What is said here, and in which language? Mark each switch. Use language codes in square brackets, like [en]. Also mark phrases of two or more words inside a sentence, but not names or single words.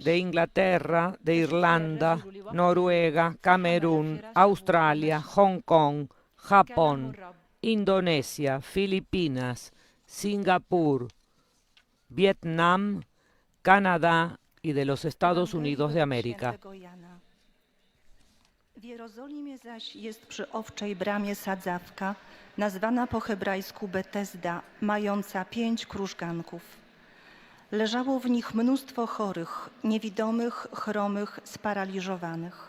[es] de Inglaterra, de Irlanda, Noruega, Camerún, Australia, Hong Kong, Japón, Indonesia, Filipinas, Singapur, Vietnam, Canadá y de los Estados Unidos de América. [pl] W Jerozolimie zaś jest przy owczej bramie sadzawka, nazwana po hebrajsku Betesda, mająca 5 krużganków. Leżało w nich mnóstwo chorych, niewidomych, chromych, sparaliżowanych.